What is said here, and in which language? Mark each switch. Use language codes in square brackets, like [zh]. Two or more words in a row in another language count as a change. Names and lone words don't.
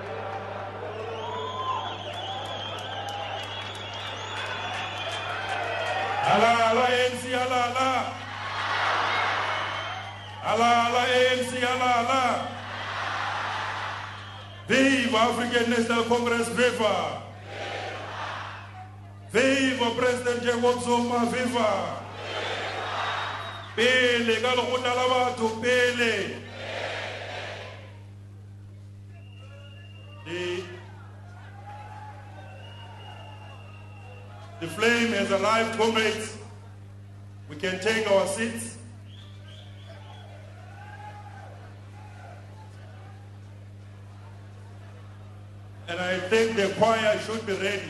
[en] Allah, Allah, ANC, Allah, Allah. Allah, Allah, ANC, Allah, Allah. Viva African National Congress, viva. Viva President Jacob Zuma, viva. [nso] Pele, galokunda la batho, pele. [en] The flame has arrived, comrades. We can take our seats. And I think the choir should be ready.